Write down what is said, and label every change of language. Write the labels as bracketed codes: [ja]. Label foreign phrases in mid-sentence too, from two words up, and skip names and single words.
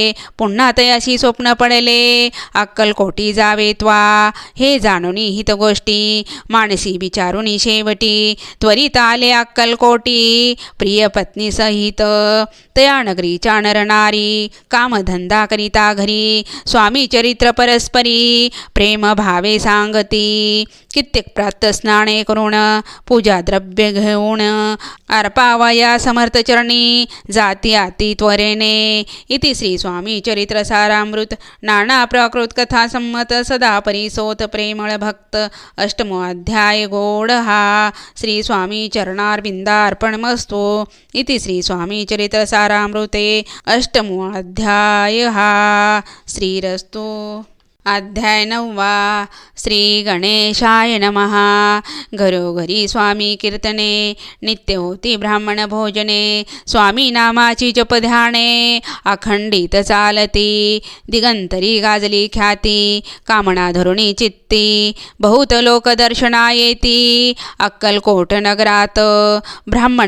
[mr] पुन्हा तयाशी स्वप्न पडले, अक्कलकोटी जावे त्वा, हे जाणून हित गोष्टी, मानसी विचारून शेवटी, त्वरित आले अक्कलकोटी, प्रिय पत्नी सहित, तया नगरीच्या नरनारी, कामधंदा करिता घरी, स्वामी चरित्र परस्परी, प्रेम भावे सांगती, कित्येक प्रात स्नाने करून, पूजा द्रव्य घेऊन, अर्पावया समर्थ चरणी, जाती आती त्वरेने. इति श्री स्वामी चरित्र सारामृत नाना प्राकृत कथा संमत सदा परिसोत प्रेमळ भक्त अष्टमो अध्याय गोड हा. श्री स्वामी चरणारविंदार्पणमस्तु. इति श्री स्वामी चरित्र सारामृते अष्टमो अध्याय हा. श्रीरस्तु. अध्याय 9. [sa] श्री गणेशाय नमः. [mr] घरोघरी स्वामी कीर्तने, नित्य होती ब्राह्मण भोजने, स्वामी नामाची जप ध्याने, अखंडित चालती, दिगंतरी गाजली ख्याती, कामना धरुणी चित्ती, बहुत लोक दर्शना येती, अक्कलकोट नगरात, ब्राह्मण